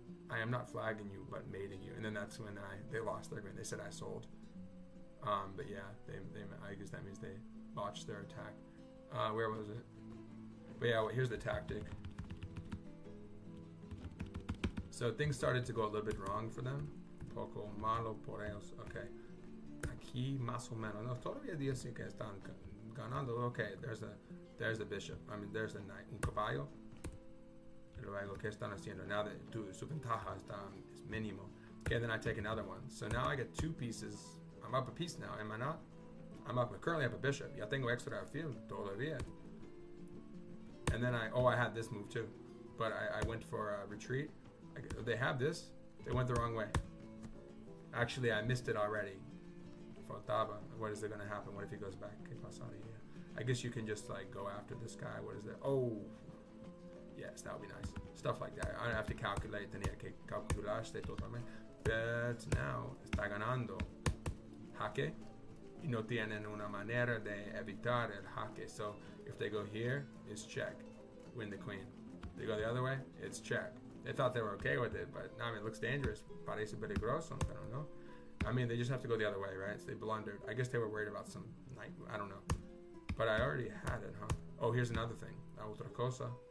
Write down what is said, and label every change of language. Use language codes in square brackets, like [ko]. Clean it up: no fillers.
[en] I am not flagging you, but mating you. And then that's when they lost their game. They said I sold. But yeah, I guess that means they botched their attack. Where was it? But yeah, well, here's the tactic. So things started to go a little bit wrong for them. [es] Poco malo por ellos. Okay. Aquí más o menos. No, todavía dicen que están ganando. [en] Okay, there's the bishop. I mean, there's the knight. [es] Un caballo. Luego, ¿qué están haciendo? [en] Now that [es] su ventaja es mínimo. [en] Okay, then I take another one. So now I get 2 pieces. I'm up a piece now, am I not? I'm currently up a bishop. [es] Ya tengo extra alfil todavía. [en] And then I had this move too. But I went for a retreat. They have this. They went the wrong way. Actually, I missed it already. Faltaba. What is it going to happen? What if he goes back? I guess you can just like go after this guy. What is that? Oh, yes, that would be nice. Stuff like that. I don't have to calculate. [es] Tenía que calculaste totalmente. [en] But now [es] está ganando. Jaque. Y no tienen una manera de evitar el jaque. [en] So if they go here, it's check. Win the queen. They go the other way, it's check. They thought they were okay with it, but I mean, it looks dangerous. [es] Parece peligroso. [en] I don't know. I mean, they just have to go the other way, right? So they blundered. I guess they were worried about some knight. I don't know. But I already had it, huh? Oh, here's another thing. [es] Otra cosa.